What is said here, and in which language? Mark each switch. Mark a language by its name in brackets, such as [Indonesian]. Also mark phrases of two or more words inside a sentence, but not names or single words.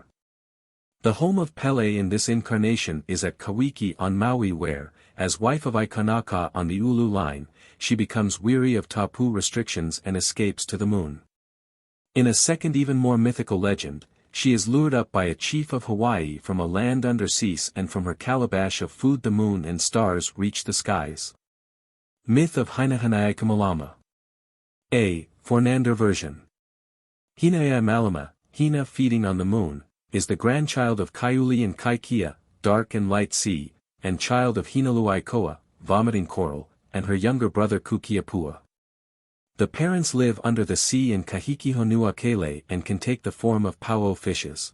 [English] The home of Pele in this incarnation is at Kawiki on Maui where, as wife of Aikanaka on the Ulu line, she becomes weary of tapu restrictions and escapes to the moon. In a second even more mythical legend, she is lured up by a chief of Hawaii from a land under cease and from her calabash of food the moon and stars reach the skies. Myth of Hina Hanai-Kamalama. A. Fornander version. Hina Malama, Hina feeding on the moon, is the grandchild of Kaiuli and Kaikia, dark and light sea, and child of Hinaluaikoa, vomiting coral, and her younger brother Kukiapua. The parents live under the sea in Kahikihonua Kele and can take the form of Pauo fishes.